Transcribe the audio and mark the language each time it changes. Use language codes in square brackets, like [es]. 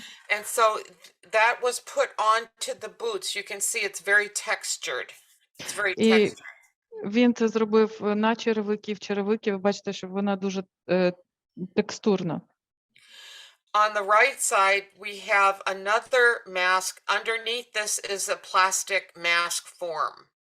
[en] And so that was put onto the boots. You can see it's very textured. It's very textured. [uk] Він це зробив на черевики, в черевики. Ви бачите, що вона дуже текстурна. [en] On the right side, we have another mask. Underneath this is a plastic mask form.